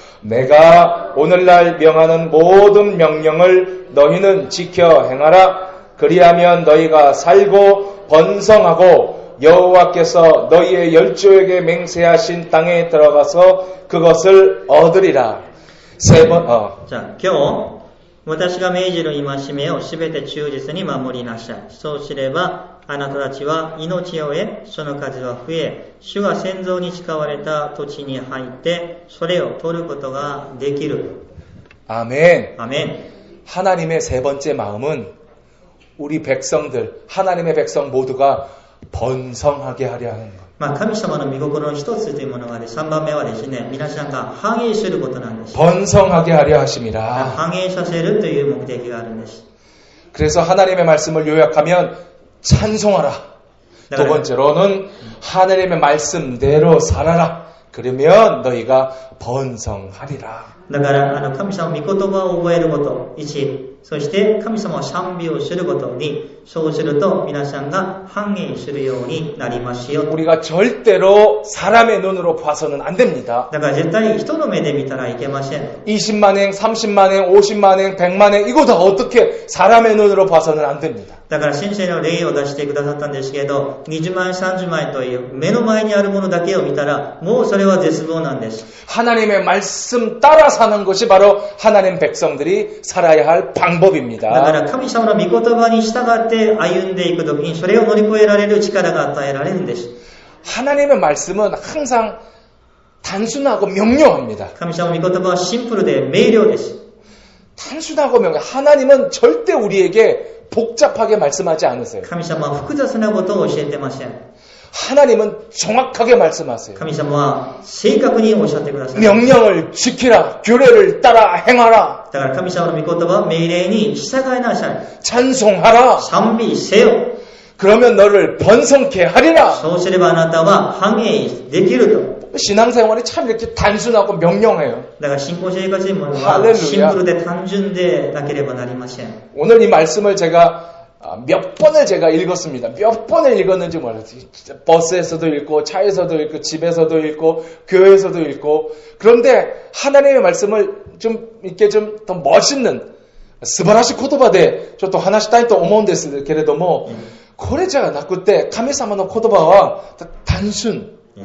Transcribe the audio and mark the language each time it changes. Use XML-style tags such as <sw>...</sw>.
<ko>내가 오늘날 명하는 모든 명령을 너희는 지켜 행하라. 그리하면 너희가 살고 번성하고 여호와께서 너희의 열조에게 맹세하신 땅에 들어가서 그것을 얻으리라. 자,</ko> <ja>今日私が命じる戒めをすべて忠実に守りなさい。そうすれば、あなたたちは命を得、その数は増え、主が先祖に誓われた土地に入って、それを取ることができる。</ja> <ko>아멘. 아멘. 하나님의 세 번째 마음은 우리 백성들, 하나님의 백성 모두가 번성하게 하려 하는 것.</ko> <ja>神様の御心の一つというものが3番目はですね、皆さんが繁栄することなんです。</ja> <ko>번성하게 하려 하심이라.</ko> <ja>繁栄させるという目的があるんです。</ja> <ko>그래서 하나님의 말씀을 요약하면 찬송하라. 두 번째로는 하나님의 말씀대로 살아라. 그러면 너희가 번성하리라.</ko> <ja>だから神様の御言葉を覚えること、1、そして神様を賛美をすること、2、そうすると皆さんが繁栄するようになりますよ。</ja> <ko>우리가 절대로 사람의 눈으로 봐서는 안 됩니다.</ko> <ja>だから絶対人の目で見たらいけません。</ja> <ko>20만행, 30만행, 50만행, 100만행 이거 다 어떻게 사람의 눈으로 봐서는 안 됩니다.</ko> <ja>だから先生の例を出してくださったんですけど、20万円、30万円という目の前にあるものだけを見たらもうそれは絶望なんです。</ja> <ko>하나님의 말씀 따라 사는 것이 바로 하나님 백성들이 살아야 할 방법입니다.</ko> <ja>だから神様の御言葉に従って歩んでいくときにそれを乗り越えられる力が与えられるんです。</ja> <ko>하나님의 말씀은 항상 단순하고 명료합니다.</ko> <ja>神様の御言葉はシンプルで明瞭です。</ja> <ko>단순하고 명료. 하나님은 절대 우리에게 복잡하게 말씀하지 않으세요.</ko> <ja>神様は複雑なことを教えてません。</ja> <ko>하나님은 정확하게 말씀하세요.</ko> <ja>神様は正確におっしゃってください。</ja> <ko>명령을 지키라. 규례를 따라 행하라.</ko> <ja>だから神様の御言葉は命令に従いなさい。</ja> <ko>찬송하라.</ko> <ja>賛美せよ。</ja> <ko>그러면 너를 번성케 하리라.</ko> <ja>そうすればあなたは繁栄できると。</ja> <ko>신앙생활이 참 이렇게 단순하고 명령해요.</ko> <ja>だから信仰生活というものは</ja> <ko>할렐루야.</ko> <ja>シンプルで単純でなければなりません。</ja> <ko>오늘 이 말씀을 제가 몇 번을 제가 읽었습니다. 몇 번을 읽었는지 몰라요. 버스에서도 읽고 차에서도 읽고 집에서도 읽고 교회에서도 읽고. 그런데 하나님의 말씀을 좀 이렇게 좀 더 멋있는</ko> <ja>素晴らしい言葉でちょっと話したいと思うんですけれども、これじゃなくて神様の言葉は단순.</ja>